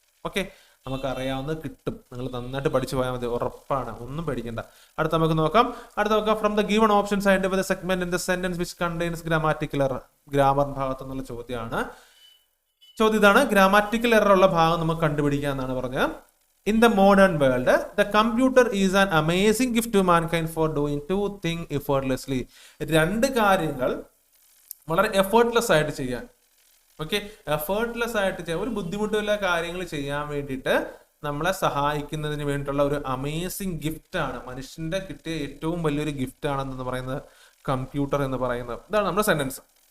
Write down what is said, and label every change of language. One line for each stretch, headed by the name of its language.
Malayalam: Okay, നമുക്ക് അറിയാവുന്നത് കിട്ടും. നിങ്ങൾ നന്നായിട്ട് പഠിച്ചു പോയാൽ മതി, ഉറപ്പാണ്, ഒന്നും പേടിക്കണ്ട. അടുത്ത നമുക്ക് നോക്കാം.
English: From the given options identify the segment in the sentence which contains grammatical error.
Malayalam: Grammar ഭാഗത്തു നിന്നുള്ള ചോദ്യം ഇതാണ്. ഗ്രാമാറ്റിക്കൽ എറർ ഉള്ള ഭാഗം നമുക്ക് കണ്ടുപിടിക്കുക എന്നാണ് പറഞ്ഞത്.
English: In the modern world, the computer is an amazing gift to mankind for doing two things effortlessly.
Malayalam: രണ്ട് കാര്യങ്ങൾ വളരെ എഫേർട്ട്ലെസ് ആയിട്ട് ചെയ്യാൻ. ഓക്കെ, എഫേർട്ട്ലെസ് ആയിട്ട് ചെയ്യാൻ, ഒരു ബുദ്ധിമുട്ടുള്ള കാര്യങ്ങൾ ചെയ്യാൻ വേണ്ടിയിട്ട് നമ്മളെ സഹായിക്കുന്നതിന് വേണ്ടിയിട്ടുള്ള ഒരു അമേസിങ് ഗിഫ്റ്റ് ആണ്, മനുഷ്യന്റെ കിട്ടിയ ഏറ്റവും വലിയൊരു ഗിഫ്റ്റ് ആണെന്ന് പറയുന്നത് കമ്പ്യൂട്ടർ എന്ന് പറയുന്നത്. ഇതാണ് നമ്മുടെ സെന്റൻസ്.